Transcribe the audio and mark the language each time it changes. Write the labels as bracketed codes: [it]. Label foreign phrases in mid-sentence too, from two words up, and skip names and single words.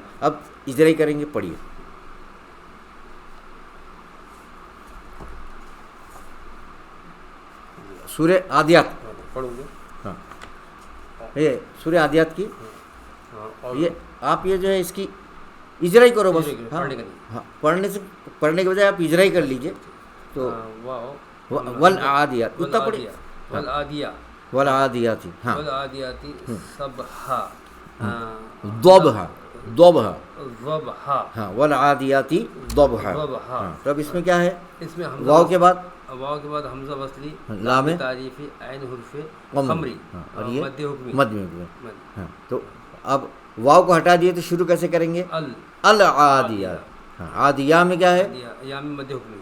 [hi] अब इजराई करेंगे, पढ़िए। सूरह आदियात पढ़ोगे? हाँ, ये सूरह आदियात की, और ये आप ये जो है इसकी इजराई करो बस। हाँ, पढ़ने का नहीं। हाँ, पढ़ने के बजाय आप इजराई कर लीजिए। तो [ar] والعاديات [hi] उतना पढ़िए, [ar] والعاديا, والعاديات, हाँ, والعاديات صبحا, ضبحا، ضبحا, ضبحا, हाँ, والعاديات ضبحا. ضبحا. [hi] हाँ, तो अब इसमें क्या है? इसमें वाव के बाद वाव के बाद हमजा वसली, लाम तारीफी, ऐन हुर्फे कमरी, खमरी, हाँ, और ये मध्य हुक्मी, मध्य में। हाँ, तो अब वाव को हटा दिए तो शुरू कैसे करेंगे? अल [ar] العاديا. [hi] हाँ, आदिया में क्या है? या में मध्य हुक्मी,